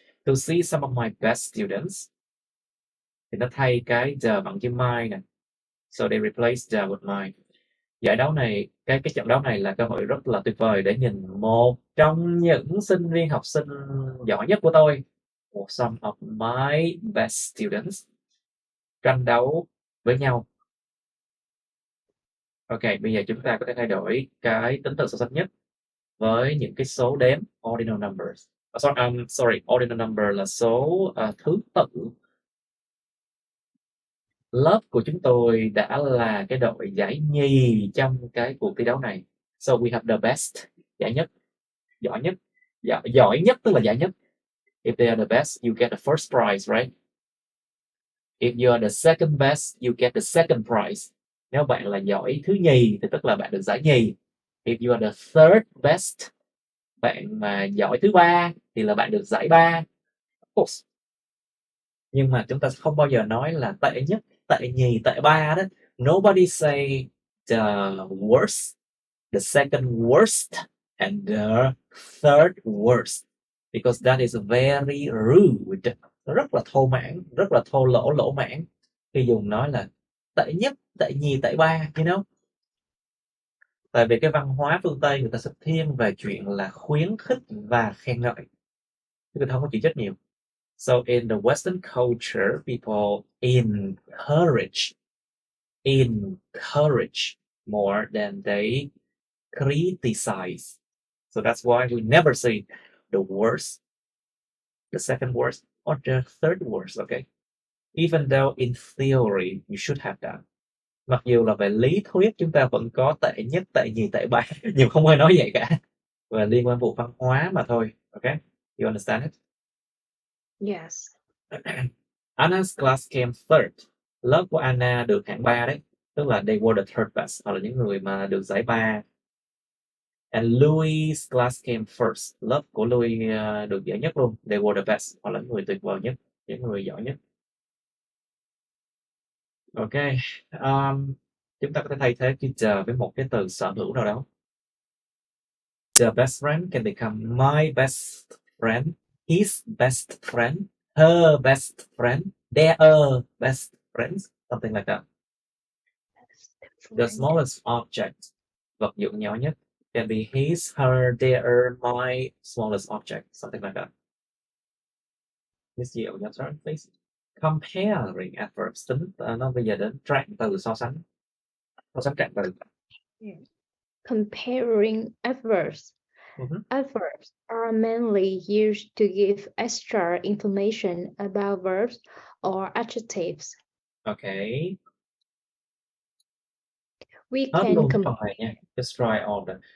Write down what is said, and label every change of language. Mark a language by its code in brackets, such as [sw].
[en] To see some of my best students. [vi] Thì nó thay cái the bằng chữ my nè. [en] So they replace the with my. [vi] Giải đấu này, cái trận đấu này là cơ hội rất là tuyệt vời để nhìn một trong những sinh viên học sinh giỏi nhất của tôi. [en] Some of my best students. [vi] Tranh đấu với nhau. Ok, bây giờ chúng ta có thể thay đổi cái tính từ so sánh nhất với những cái số đếm, ordinal numbers. [en] Sorry, [vi] ordinal number là số thứ tự. Lớp của chúng tôi đã là cái đội giải nhì trong cái cuộc thi đấu này. [en] So we have the best, [vi] giải nhất, giỏi nhất. Giỏi nhất tức là giải nhất. [en] If they are the best, you get the first prize, right? If you are the second best, you get the second prize. [vi] Nếu bạn là giỏi thứ nhì thì tức là bạn được giải nhì. [en] If you are the third best, [vi] bạn mà giỏi thứ ba thì là bạn được giải ba. [en] Of course. [vi] Nhưng mà chúng ta không bao giờ nói là tệ nhất, tệ nhì, tệ ba đó. [en] Nobody say the worst, the second worst, and the third worst. Because that is very rude. [vi] Rất là thô mãn, rất là thô lỗ mãn. Khi dùng nói là tệ nhất, tệ nhì, tệ ba, [en] you know. [vi] Tại vì cái văn hóa phương Tây người ta sẽ thiên về chuyện là khuyến khích và khen ngợi. Người ta không có chỉ trích nhiều. [en] So in the Western culture, people encourage encourage more than they criticize. So that's why we never say the worst, the second worst, or the third worst, okay? Even though in theory you should have that. [vi] Mặc dù là về lý thuyết chúng ta vẫn có tệ nhất, tệ nhì, tệ ba, nhưng không ai nói vậy cả. Và liên quan vụ văn hóa mà thôi, okay? [en] You understand it? Yes. Anna's class came third. [vi] Lớp của Anna được hạng 3 đấy. Tức là [en] they were the third best, [vi] hoặc là những người mà được giải 3. [en] And Louis' class came first. [vi] Lớp của Louis được giải nhất luôn. [en] They were the best, [vi] hoặc là những người tuyệt vời nhất, những người giỏi nhất. Ok. Chúng ta có thể thay thế chữ the với một cái từ sở hữu nào đó. [en] The best friend can become my best friend, his best friend, her best friend, their best friends, something like that. The smallest object, [vi] vật dụng nhỏ nhất, [en] can be his, her, their, my smallest object, something like that. Miss Diệu, your turn, please. Comparing adverbs, [vi] tính nó bây giờ đến trạng từ so sánh trạng từ. [en] Comparing adverbs. Adverbs are mainly used to give extra information about verbs or adjectives. Okay. We can compare. Just try all that.